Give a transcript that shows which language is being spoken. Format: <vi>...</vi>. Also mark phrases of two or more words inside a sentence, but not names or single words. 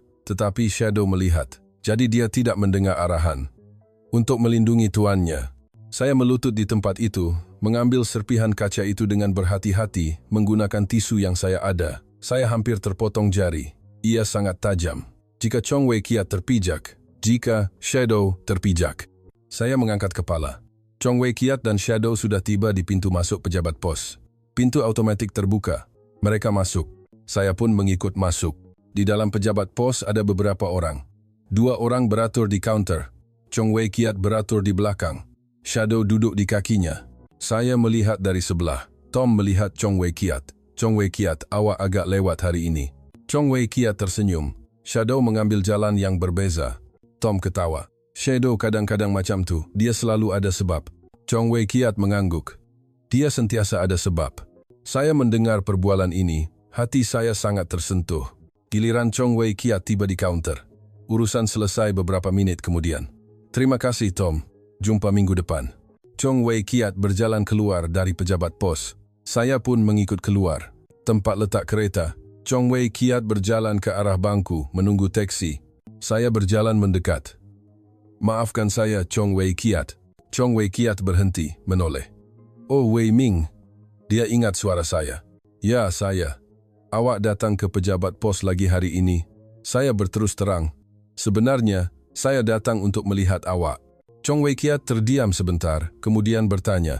<ms>Tetapi Shadow melihat, jadi dia tidak mendengar arahan. Untuk melindungi tuannya, saya melutut di tempat itu, mengambil serpihan kaca itu dengan berhati-hati, menggunakan tisu yang saya ada. Saya hampir terpotong jari. Ia sangat tajam. Jika Chong Wei Kiat terpijak, jika Shadow terpijak. Saya mengangkat kepala. Chong Wei Kiat dan Shadow sudah tiba di pintu masuk pejabat pos. Pintu otomatis terbuka. Mereka masuk. Saya pun mengikut masuk. Di dalam pejabat pos ada beberapa orang. 2 orang beratur di kaunter. Chong Wei Kiat beratur di belakang. Shadow duduk di kakinya. Saya melihat dari sebelah. Tom melihat Chong Wei Kiat. Chong Wei Kiat, awak agak lewat hari ini. Chong Wei Kiat tersenyum. Shadow mengambil jalan yang berbeza. Tom ketawa. Shadow kadang-kadang macam tu, dia selalu ada sebab. Chong Wei Kiat mengangguk. Dia sentiasa ada sebab. Saya mendengar perbualan ini, hati saya sangat tersentuh. Giliran Chong Wei Kiat tiba di kaunter. Urusan selesai beberapa menit kemudian. Terima kasih Tom, jumpa minggu depan. Chong Wei Kiat berjalan keluar dari pejabat pos. Saya pun mengikut keluar. Tempat letak kereta. Chong Wei Kiat berjalan ke arah bangku, menunggu teksi. Saya berjalan mendekat. Maafkan saya, Chong Wei Kiat. Chong Wei Kiat berhenti, menoleh. Oh, Wei Ming. Dia ingat suara saya. Ya, saya. Awak datang ke pejabat pos lagi hari ini. Saya berterus terang. Sebenarnya, saya datang untuk melihat awak. Chong Wei Kiat terdiam sebentar, kemudian bertanya.</ms>